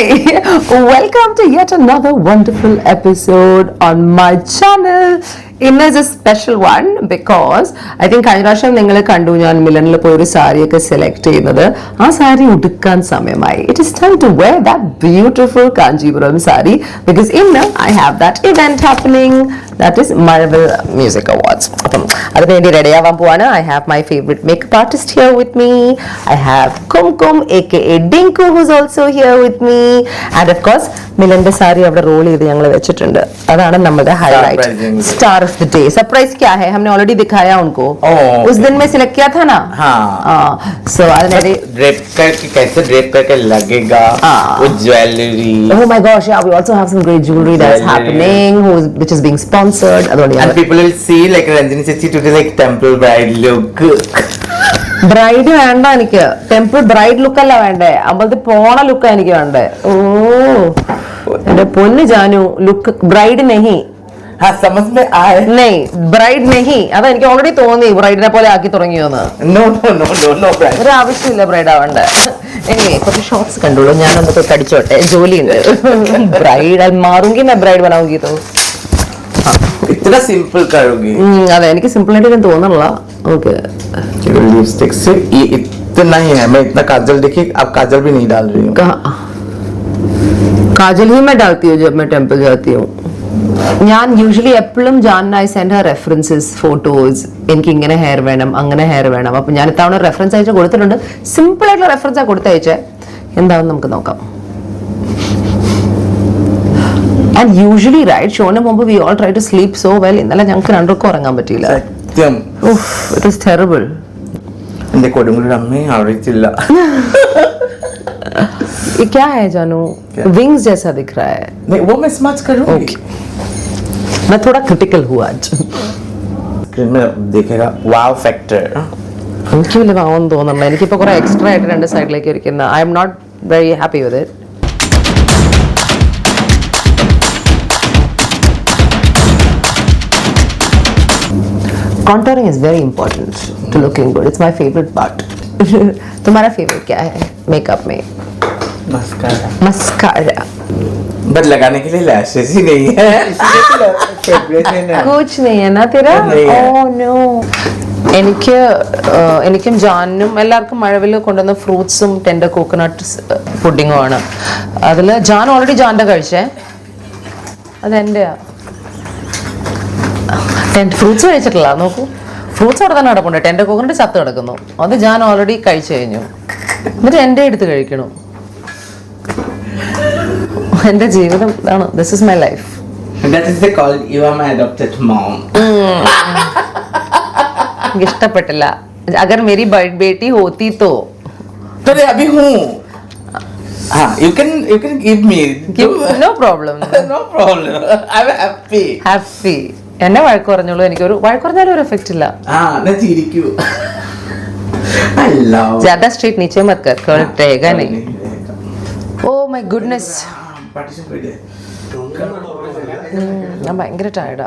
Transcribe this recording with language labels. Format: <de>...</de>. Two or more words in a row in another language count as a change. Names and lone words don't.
<en>Welcome to yet another wonderful episode on my channel.</en> <ml>ഇന്ന്</ml> <en>is a special one because I think</en> <ml>കഴിഞ്ഞ പ്രാവശ്യം നിങ്ങൾ കണ്ടു ഞാൻ മിലനിൽ പോയി ഒരു സാരിയൊക്കെ സെലക്ട് ചെയ്യുന്നത്. ആ സാരി ഉടുക്കാൻ സമയമായി.</ml> <en>It is time to wear that beautiful Kanchipuram saree because ഇന്ന് I have that event happening, that is Mazhavil Music Awards.</en> <ml>അപ്പം അതിനുവേണ്ടി റെഡി ആവാൻ പോവാണ്.</ml> <en>I have my favourite makeup artist here with me. I have കുംകും aka Dinku who's also here with me, and of course</en> <ml>മിലന്റെ സാരി അവിടെ റോൾ ചെയ്ത് ഞങ്ങൾ വെച്ചിട്ടുണ്ട്. അതാണ് നമ്മുടെ ഹൈലൈറ്റ്,</ml> <en>star of the day.</en> <hi>सरप्राइज क्या है? हमने ऑलरेडी दिखाया उनको. उस दिन में सिलेक्ट किया था ना. हाँ. So ड्रेप करके कैसे ड्रेप करके लगेगा वो ज्वेलरी.</hi> <en>Oh my gosh, yeah, we also have some great jewelry that's happening, which is being sponsored. And people will see like Ranjini Sethi today like temple bride look.</en> <ml>ബ്രൈഡ് വേണ്ട എനിക്ക്,</ml> <en>temple bride look</en> <ml>അല്ല വേണ്ടേ, അമ്പലത്തിൽ പോണ ലുക്കാ എനിക്ക് വേണ്ടേ. ഓ എന്റെ പൊന്ന് ജാനു,</ml> <en>look bride</en> <ml>നെഹി.</ml> <hi>हाँ समझ में आए. नहीं ब्राइड नहीं.</hi> <ml>അത് എനിക്ക് ഓൾറെഡി തോന്നി ബ്രൈഡിനെ പോലെ ആക്കി തുടങ്ങിയോന്ന്.</ml> <en>No no no no no bride.</en> <ml>ഒരു ആവശ്യമില്ല ബ്രൈഡ് ആവണ്ടേ. എനിവേ കുറച്ച് ഷോർട്സ് കണ്ടോളൂ, ഞാൻ നമുക്ക് കടിച്ചോട്ടെ, ജോലിയുണ്ട്. ബ്രൈഡ് മാറുങ്കി</ml> <hi>मैं ब्राइड बनाऊंगी तो इतना सिंपल करोगी.</hi> <ml>അതെ, എനിക്ക് സിമ്പിൾ ആയിട്ട് ഞാൻ തോന്നണില്ല. ഓക്കെ</ml> <hi>लिपस्टिक से ये इतना ही है. मैं इतना काजल देखी, अब काजल भी नहीं डाल रही हूँ. काजल ही मैं डालती हूँ जब मैं टेम्पल जाती हूँ.</hi> <ml>ഞാൻ യൂഷ്വലി എപ്പോഴും ജാൻ</ml> <en>I send her references, photos,</en> <ml>എനിക്ക് ഇങ്ങനെ ഹെയർ വേണം അങ്ങനെ ഹെയർ വേണം. അപ്പൊ ഞാൻ ഇത്തവണ റെഫറൻസ് അയച്ച് കൊടുത്തിട്ടുണ്ട്. സിമ്പിൾ ആയിട്ടുള്ള റെഫറൻസ് ആ കൊടുത്തയച്ചേ, എന്താണെന്ന് നമുക്ക് നോക്കാം.</ml> <en>and usually right ഷോന് മുമ്പ് we all try to sleep so well.</en> <ml>ഇന്നലെ ഞങ്ങൾക്ക് രണ്ടുപേർക്കും ഉറങ്ങാൻ പറ്റിയില്ല.</ml> <en>It was terrible.</en> <ml>എന്റെ കൊടുങ്ങൂർ അമ്മേ അറിയിച്ചില്ല.</ml> <hi>ये क्या है जानू? विंग्स जैसा दिख रहा है. नहीं वो मैं स्मच करूंगी.</hi> <en>Okay.</en> <hi>मैं थोड़ा क्रिटिकल हुआ आज. स्क्रीन में देखेगा</hi> <en>wow factor.</en> <ml>എനിക്ക് വലിയ ഭാവം തോന്നുന്നില്ല. എനിക്കിപ്പോ കുറെ എക്സ്ട്രാ ആയിട്ട് രണ്ട് സൈഡിലേക്ക് ഇരിക്കുന്ന.</ml> <en>I am not very happy with it. Contouring is very important to looking good. It's my favorite part.</en> <hi>तुम्हारा फेवरेट क्या है मेकअप में? मस्कारा. मस्कारा. बट लगाने के लिए लैशेस ही नहीं है. कुछ नहीं है ना तेरा?</hi> <en>Oh no.</en> <ml>എനിക്കും ജാനും എല്ലാവർക്കും മഴവിൽ കൊണ്ടുവന്ന ഫ്രൂട്ട്സും</ml> <en>tender coconut pudding</en> <ml>ആണ്. അതിൽ ജാൻ ഓൾറെഡി ജാൻ്റെ കഴിച്ചേ, അതെന്റെയാ. ഫ്രൂട്ട്സ് കഴിച്ചിട്ടില്ല. നോക്കൂ, ഫ്രൂട്ട്സ് അവിടെ തന്നെ കിടപ്പുണ്ട്.</ml> <en>tender coconut</en> <ml>ചത്ത് കിടക്കുന്നു. അത് ജാൻ ഓൾറെഡി കഴിച്ചു കഴിഞ്ഞു. എന്നിട്ട് എൻ്റെ എടുത്ത് കഴിക്കണു. എന്റെ ജീവിതം ഇതാണ്.</ml> <en>This is my life. That is the call. You are my adopted mom.</en> <ml>എനിക്ക് ഇഷ്ടപ്പെട്ടില്ല.</ml> <hi>अगर मेरी बेटी होती तो मैं अभी हूँ. हाँ,</hi> <en>you can give me. No problem. No problem. I'm happy. Happy.</en> <ml>എന്നെ വഴക്ക് പറഞ്ഞോളൂ. എനിക്കൊരു വഴക്ക് പറഞ്ഞാലും ഒരു എഫക്റ്റ് ഇല്ല. ഞാൻ ചിരിക്കൂ.</ml> <en>I love.</en> <hi>ज्यादा स्ट्रेट नीचे मत कर, कर्ल रहेगा नहीं.</hi> <en>Oh my goodness.</en> <ml>ഞാൻ ഭയങ്കര ടയർഡാ.</ml>